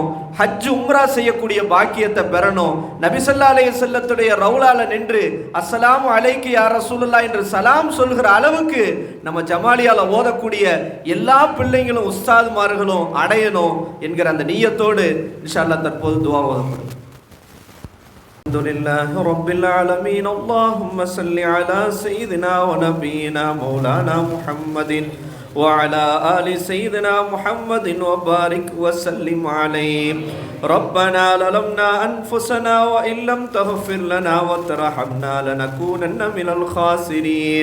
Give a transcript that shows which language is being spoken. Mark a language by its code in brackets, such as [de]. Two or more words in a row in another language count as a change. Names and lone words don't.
[ta] ஹஜ் உம்ரா செய்யக்கூடிய பாக்கியத்தை பெறணும். நபி [ar] صلى الله عليه وسلم [ta] ரவுலால நின்று [ar] السلام عليك يا رسول الله [ta] என்று சலாம் சொல்கிற அளவுக்கு நம்ம ஜமாலியால ஓதக்கூடிய எல்லா பிள்ளைங்களும் உஸ்தாதுமார்களும் அடையணும் என்கிற அந்த நியத்தோடு [ar] إن شاء الله [ta] தற்போது துவா ஓதப்படும். [ar] الحمدلله رب العالمين اللهم صل على سيدنا ونبينا مولانا محمد وعلى آل سيدنا محمد وبارك وسلم عليه. ربنا ظلمنا أنفسنا وإن لم تغفر لنا وترحمنا لنكونن من الخاسرين.